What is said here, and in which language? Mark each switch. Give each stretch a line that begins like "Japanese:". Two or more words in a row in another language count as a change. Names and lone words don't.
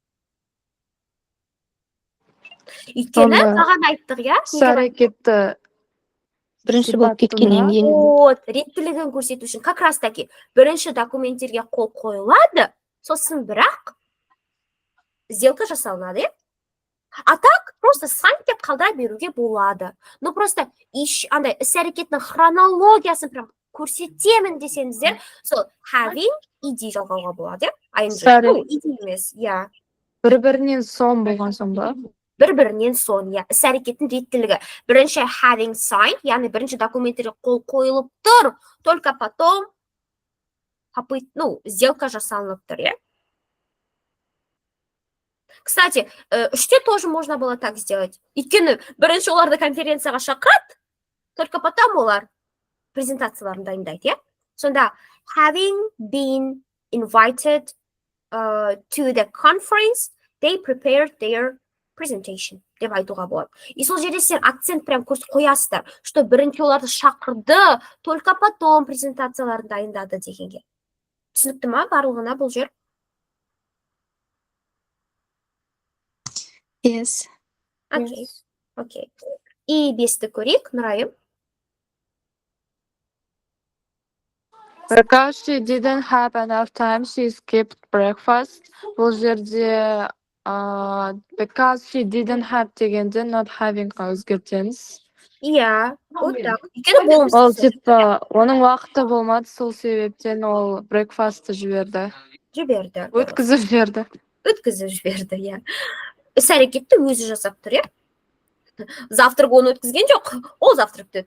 Kazakh: Өйткені саған айттық, иә? Іс-әрекетті Бірінші болып кеткеннен кейін. Вот, реттілігін көрсету үшін
Russian: как раз таки
Kazakh: бірінші документтерге қол қойылады, сосын бірақ сделка жасалынады, иә?
Russian: А так просто
Kazakh: sign деп қалдыра беруге болады.
Russian: Но просто
Kazakh: андай іс-әрекеттің хронологиясын прям көрсетемін десеңіздер, сол
English: having ed
Kazakh: жалғауға болады, иә? ed емес, иә. Бір-бірінен соң болған соң ба? Бір-бірінен соң, иә. Іс-әрекеттің реттілігі. Бірінші
English: having signed,
Kazakh: яғни бірінші документтерге қол қойылып тұр,
Russian: только потом
Kazakh: сделка жасалынып тұр, иә.
Russian: Кстати, үште тоже можно было так сделать.
Kazakh: Өйткені бірінші оларды конференцияға шақырады,
Russian: только потом
Kazakh: олар презентацияларын дайындайды, иә.
English: Сонда having been invited to the conference, they prepared their presentation
Kazakh: деп айтуға болады. И сол жерде сен акцент прям қоясыздар, что бірінші оларды шақырды,
Russian: только потом
Kazakh: презентацияларын дайындады дегенге. Түсінікті ма барлығына бұл жер?
English: Yes.
Kazakh: Окей. И бесті көрейік, Нұрайым.
English: Because she didn't have enough time, she skipped breakfast.
Kazakh: Бұл жерде
English: because she didn't have
Kazakh: дегенде
English: not having-ға
Kazakh: өзгертеміз. Иә,
Russian: вот так.
Kazakh: Өйткені болымсыз. Ол типа оның уақыты болмады, сол себептен ол breakfast-ты жіберді. Өткізіп жіберді, иә. Іс-әрекетті өзі жасап тұр, иә? Завтрак оны өткізген жоқ, ол завтракты.